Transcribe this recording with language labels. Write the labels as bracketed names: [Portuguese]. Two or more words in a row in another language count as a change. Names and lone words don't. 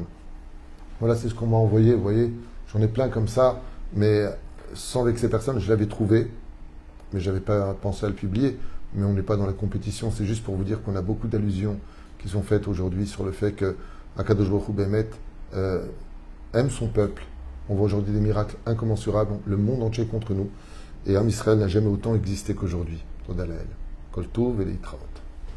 [French] Voilà, c'est ce qu'on m'a envoyé, vous voyez. J'en ai plein comme ça, mais sans vexer personne, je l'avais trouvé, mais je n'avais pas pensé à le publier. Mais on n'est pas dans la compétition, c'est juste pour vous dire qu'on a beaucoup d'allusions qui sont faites aujourd'hui sur le fait que Akadosh Baruch Hu Bemet aime son peuple. On voit aujourd'hui des miracles incommensurables, le monde entier est contre nous. Et [Hebrew] עם ישראל [French] n'a jamais autant existé qu'aujourd'hui. [Hebrew] תודה לאל. כל טוב ולהתראות.